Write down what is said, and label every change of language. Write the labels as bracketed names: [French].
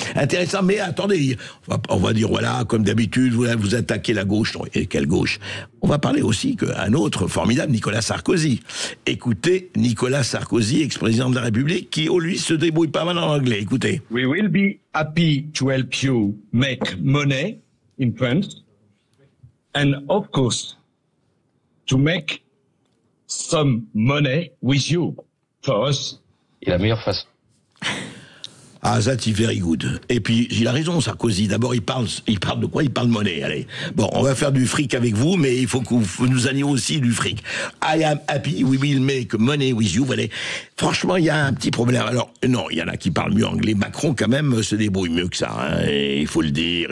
[French] Intéressant, mais attendez, on va dire, voilà, comme d'habitude, vous attaquez la gauche. Non, et quelle gauche? On va parler aussi qu'un autre formidable, Nicolas Sarkozy. Écoutez, Nicolas Sarkozy, ex-président de la République, qui, lui, se débrouille pas mal en anglais. Écoutez. [English] We will be happy to help you make money in France, and of course, to make some money with you. For us. [French] Et la meilleure façon. [English] Ah, that is very good. [French] Et puis, il a raison, Sarkozy. D'abord, il parle de quoi? Il parle de monnaie. Allez. Bon, on va faire du fric avec vous, mais il faut que nous allions aussi du fric. [English] I am happy, we will make money with you. [French] Voilà. Franchement, il y a un petit problème. Alors, non, il y en a qui parlent mieux anglais. Macron, quand même, se débrouille mieux que ça, il faut le dire.